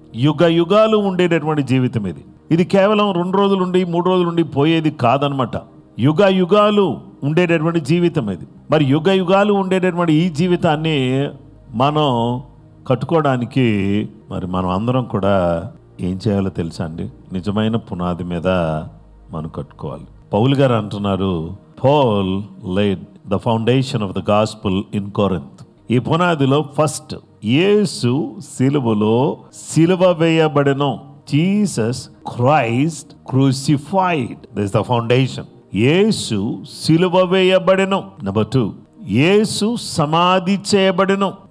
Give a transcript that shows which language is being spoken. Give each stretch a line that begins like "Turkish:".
Telugu: యుగ యుగాలు ఉండేటటువంటి జీవితం ఇది. ఇది కేవలం 2 రోజులు ఉండి 3 రోజులు ఉండి పోయేది కాదనమాట. యుగ యుగాలు ఉండేటటువంటి జీవితం ఇది. మరి యుగ యుగాలు ఉండేటటువంటి ఈ జీవితాన్ని మనం కట్టుకోవడానికి మరి మనం అందరం కూడా ఏం చేయాలో తెలుసా అండి? నిజమైన పునాది మీద మనం కట్టుకోవాలి. పౌలు గారు అంటున్నారు,
English: Paul laid the foundation of the gospel in Corinth.
Telugu: ఈ పునాదిలో ఫస్ట్ యేసు సిలువలో సిలువ వేయబడెను.
English: Jesus Christ crucified. This the foundation.
Telugu: యేసు సిలువ వేయబడెను. నెంబర్ 2, యేసు సమాధి చేయబడెను.